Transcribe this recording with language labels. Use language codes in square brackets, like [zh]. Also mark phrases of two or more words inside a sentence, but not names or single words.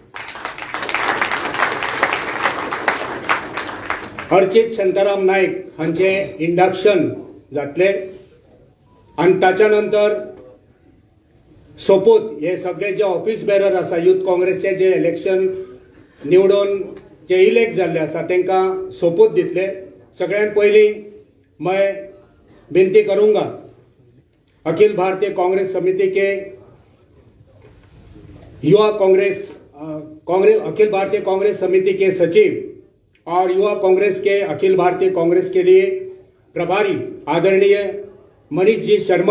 [kok] अर्चित शांताराम नायक हांचे इंडक्शन जातले आणि ताच्या नंतर सोपूत हे सगळे जे [en] office bearer [kok] आसा यूथ काँग्रेसचे, जे इलेक्शन निवडून जे इलेक्ट जाल्ले आसा तांकां सोपूत दितले. सगळ्यात पयलीं [hi] मैं विनती करूंगा अखिल भारतीय कांग्रेस समिति के युवा अखिल भारतीय कांग्रेस समिति के सचिव और युवा कांग्रेस के अखिल भारतीय कांग्रेस के लिए प्रभारी आदरणीय मनीष जी शर्मा